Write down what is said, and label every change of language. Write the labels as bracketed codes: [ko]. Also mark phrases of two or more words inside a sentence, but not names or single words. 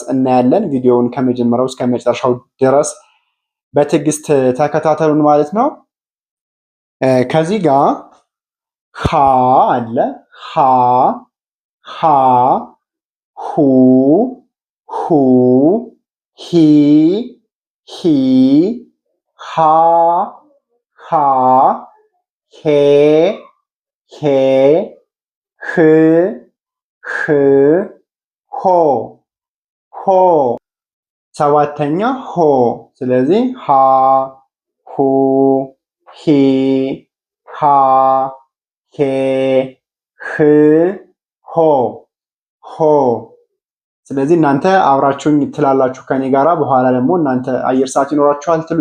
[am] እናያለን። ቪዲዮውን ከመጀመሪያው እስከ መጨረሻው ድረስ በትዕግስት ተከታተሉን ማለት ነው። ከዚህ ጋር ሀ አለ። ሀ ሀ ሁ ሁ ሂ ሂ ሃ ሃ ሄ ሄ ህ ህ ሆ ሆ። ሰባተኛ ሆ። ስለዚህ ሃ ሁ ሂ ሃ ሄ ህ ሆ ሆ። ስለዚህ እናንተ አብራችሁኝ ትላላችሁ ከኔ ጋራ። በኋላ ደግሞ እናንተ አየር ሰዓት ይኖራችኋል